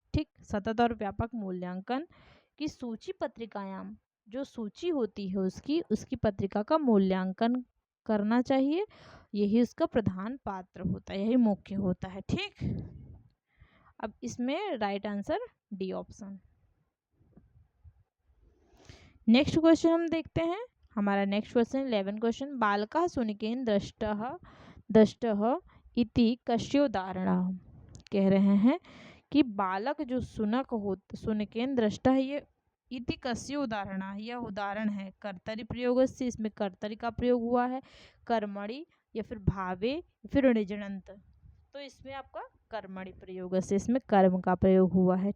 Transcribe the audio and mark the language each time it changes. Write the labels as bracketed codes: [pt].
[hi] ठीक, सतत और व्यापक मूल्यांकन की सूची पत्रिकायाम, जो सूची होती है उसकी पत्रिका का मूल्यांकन करना चाहिए। यही उसका प्रधान पात्र होता है, यही मुख्य होता है। ठीक, अब इसमें right answer D option. Next question हम देखते हैं। हमारा नेक्स्ट क्वेश्चन 11 क्वेश्चन, [sa] बालकः शुनकेन दृष्टः इति कस्योदाहरणः। [hi] कह रहे हैं कि बालक जो शुनकेन दृष्टः, ये इति कस्य उदाहरण, यह उदाहरण है कर्तरी प्रयोग से। इसमें कर्तरी का प्रयोग हुआ है, कर्मणि या फिर भावे या फिर णिजणंत। तो इसमें आपका कर्मणि प्रयोग से, इसमें कर्म का प्रयोग हुआ है।